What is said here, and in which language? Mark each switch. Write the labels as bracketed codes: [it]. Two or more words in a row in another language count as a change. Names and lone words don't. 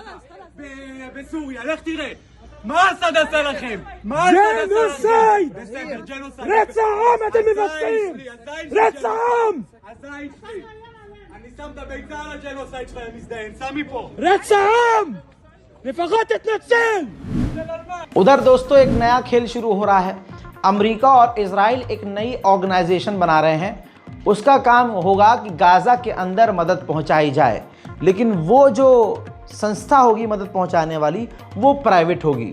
[he] בסוריה, לך תראה. מה אסד עשה לכם? מה אסד עשה לכם? ג'נוסייד! בסדר, ג'נוסייד. רצח עם אתם מבצעים! רצח עם! הזין שלי. אני שם את הביצה על הג'נוסייד שלך, אני מזדיין, שם מפה. רצח עם! לפחות תתנצל! [hi] उधर दोस्तों एक नया खेल शुरू हो रहा है। अमेरिका और इजराइल एक नई ऑर्गेनाइजेशन बना रहे हैं। उसका काम होगा कि गाजा के अंदर मदद पहुंचाई जाए, लेकिन वो जो संस्था होगी मदद पहुंचाने वाली वो प्राइवेट होगी।